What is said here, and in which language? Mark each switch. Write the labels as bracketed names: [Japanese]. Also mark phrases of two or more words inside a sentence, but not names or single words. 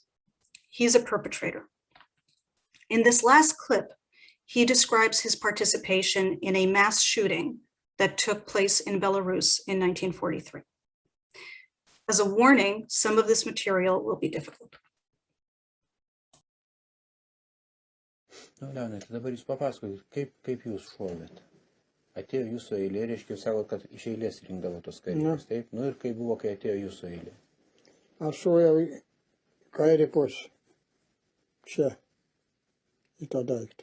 [English] He's a perpetrator. In this last clip, he describes his participation in a mass shooting that took place in Belarus in 1943. As a warning, some of this material will be difficult. [Lithuanian] Leonai, tai dabar jūs papasakokit, kaip jūs šovėt? Atėjo jūsų eilė, reiškia, jūs sakot, kad iš eilės rinkdavo tos kareivius, taip? Nu ir kaip buvo, kai atėjo jūsų eilė? Aš šovėjau į kairį pusę, čia, į tą daiktą.